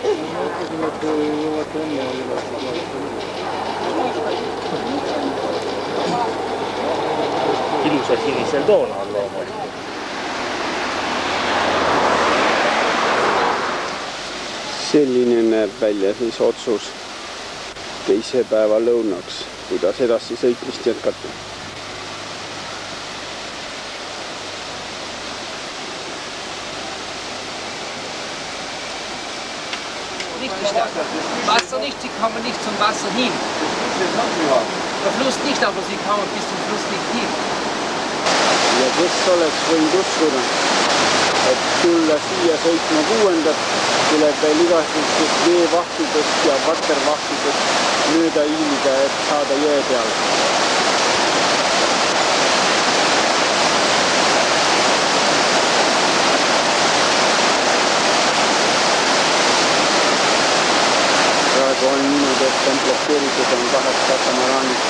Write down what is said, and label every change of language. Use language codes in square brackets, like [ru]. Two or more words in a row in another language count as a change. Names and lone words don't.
[et] Ilusa sinisel toona on loomulikult. Selline näeb välja siis otsus teise päeva lõunaks, kuidas edasi sõitmist jätkata. [de] Wasser nicht, sie kommen nicht zum Wasser hin. Der Fluss nicht, aber sie kommen bis zum Fluss nicht hin. [et] Ja kes oleks võinud uskuda, et tulla siia sõitma 6. tuleb veel igasugustest veevahtidest ja vatervahtidest mööda hiilida, et saada jõe peale. Praegu on niimoodi, et komplekteeritud on 2 katamaraanid.